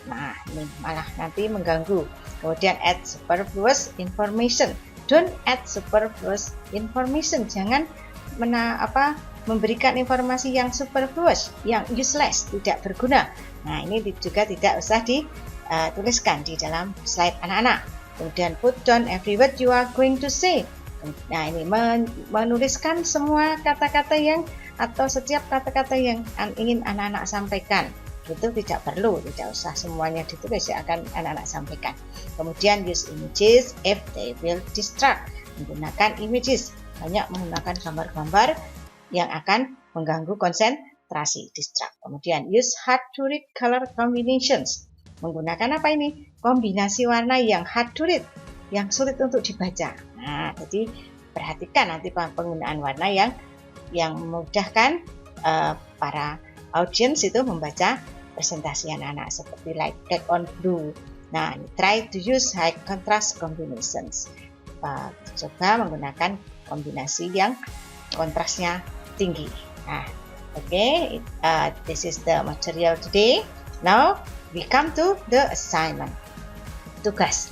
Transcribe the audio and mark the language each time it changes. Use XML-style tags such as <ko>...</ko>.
<id>Nah, ini malah nanti mengganggu. Kemudian</id> <en>add superfluous information. Don't add superfluous information.</en> <id>Jangan memberikan informasi yang superfluous, yang useless, tidak berguna. Nah, ini juga tidak usah tuliskan di dalam slide anak-anak.</id> <en>Kemudian put down every word you are going to say.</en> <id>Nah ini menuliskan semua kata-kata yang atau setiap kata-kata yang ingin anak-anak sampaikan. Itu tidak perlu, tidak usah semuanya ditulis yang akan anak-anak sampaikan. Kemudian</id> <en>use images if they will distract.</en> <id>Menggunakan images, banyak menggunakan gambar-gambar yang akan mengganggu konsentrasi, distract.</id> <en>Kemudian use hard to read color combinations.</en> <id>Menggunakan apa ini? Kombinasi warna yang</id> <en>hard to read,</en> <id>yang sulit untuk dibaca. Nah, jadi perhatikan nanti penggunaan warna yang memudahkan para audience itu membaca presentasi anak-anak seperti</id> <en>like black on blue. Nah, try to use high contrast combinations.</en> <id>Coba menggunakan kombinasi yang kontrasnya tinggi.</id> <en>Nah, okay, this is the material today. Now we come to the assignment. Tugas.</en>